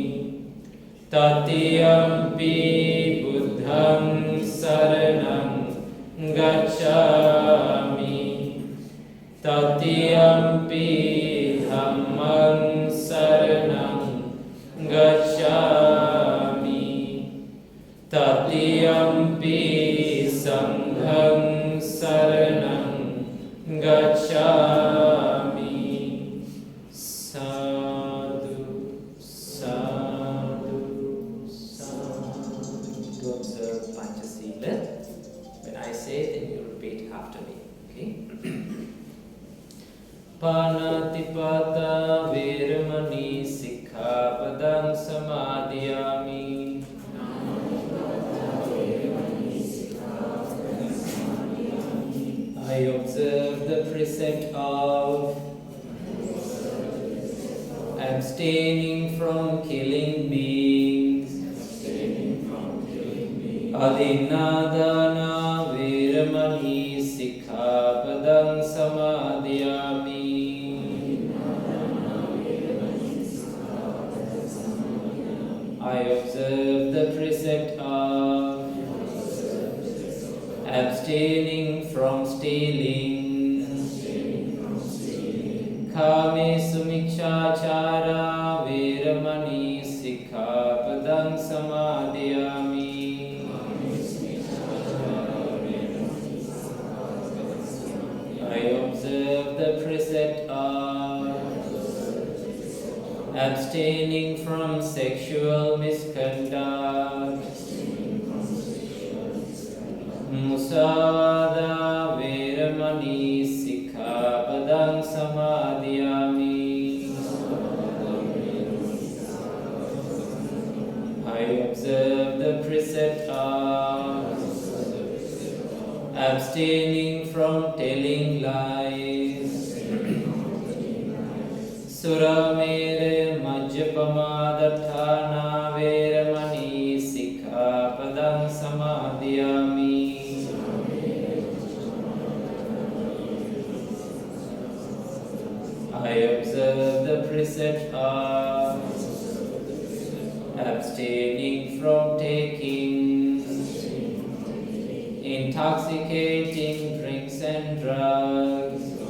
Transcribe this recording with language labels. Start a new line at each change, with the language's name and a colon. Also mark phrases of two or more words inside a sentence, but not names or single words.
Pali: Tatiyampi Buddhaṃ saraṇaṃ gacchāmi, Tatiyampi Dhammaṃ saraṇaṃ gacchāmi, Tatiyampi Saṅghaṃ saraṇaṃ gacchāmi. Sadhu, sadhu, sadhu.
English: To observe Panchasila. When I say, then you repeat after me. Okay?
Pali: Panatipata veramani sikkhapadam samadhiyami.
English: I observe the precept of abstaining from killing beings.
Pali: Adinādana veramani sikkhapadam samadhiyami.
English: I observe the precept of abstaining from stealing.
Pali: Kāmesu miccāchārā veramani sikkhapadam samadhiyami.
English: I observe the precept of abstaining from sexual misconduct.
Pali: Musāvāda veramani sikkhapadam samadhiyami.
English: I observe the precept of abstaining from telling lies.
Pali: Suramere majjapamādaṭṭhāna veramani sikkhapadam samadhiyami.
English: I observe the precept of abstaining from taking intoxicating drinks and drugs.